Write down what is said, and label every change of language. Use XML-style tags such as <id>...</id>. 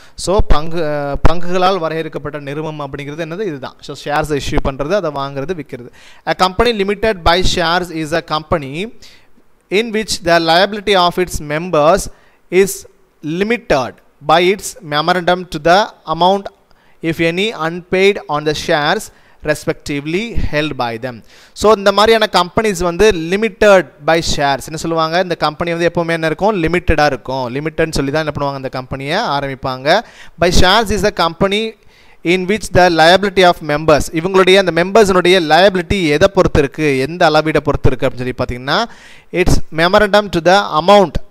<ta>So பங்குகளால் வரையறுக்கப்பட்ட நிறுவனம் அப்படிங்கிறது என்னது இதுதான். ஸோ ஷேர்ஸ் இஷ்யூ பண்ணுறது அதை வாங்குறது விற்கிறது.</ta> <en>A company limited by shares is a company in which the liability of its members is limited by its memorandum to the amount if any unpaid on the shares respectively held by them.</en> <ta>So இந்த மாதிரியான companies வந்து limited by shares என்ன சொல்லுவாங்க இந்த company வந்து எப்போவுமே என்ன இருக்கும் லிமிட்டடாக இருக்கும். லிமிட்டட்னு சொல்லி தான் என்ன பண்ணுவாங்க இந்த கம்பெனியை ஆரம்பிப்பாங்க.</ta> <en>by shares is a company in which the liability of members</en> <ta>இவங்களுடைய அந்த மெம்பர்ஸினுடைய liability எதை பொறுத்து இருக்குது எந்த அளவீடை பொறுத்து இருக்குது அப்படின்னு சொல்லி பார்த்தீங்கன்னா</ta> <en>It's memorandum to the amount.</en>